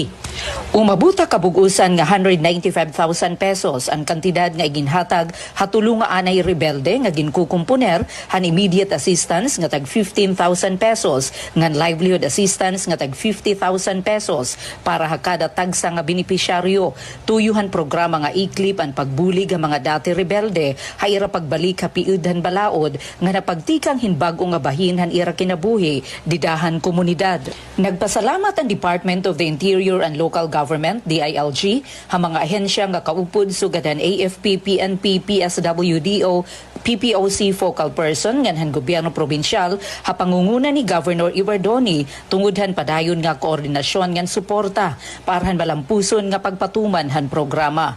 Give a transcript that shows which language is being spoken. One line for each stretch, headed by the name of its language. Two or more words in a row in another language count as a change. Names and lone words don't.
Waray: Umabuta kabugusan nga 195,000 pesos ang kantidad nga iginhatag hatulong nga anay rebelde nga ginkukumponer han
English: immediate assistance
Waray: nga tag 15,000 pesos ngan
English: livelihood assistance
Waray: nga tag 50,000 pesos para hakada tagsa nga benepisyaryo. Tuyuhan programa nga ICLIP ang pagbulig ang mga dati rebelde hayra pagbalik ha piudhan balaod nga napagtikang hinbago nga bahin han ira kinabuhi didahan komunidad. Nagpasalamat ang Department of the Interior and Local Government, DILG, ang mga ahensya nga kaupod sugadan AFP, PNP, PSWDO, PPOC
English: focal person
Waray: nganhan gobyerno probinsyal ha pangunguna ni Governor Ivardoni tungudhan padayon nga koordinasyon ngan suporta para han malampuson nga pagpatuman han programa.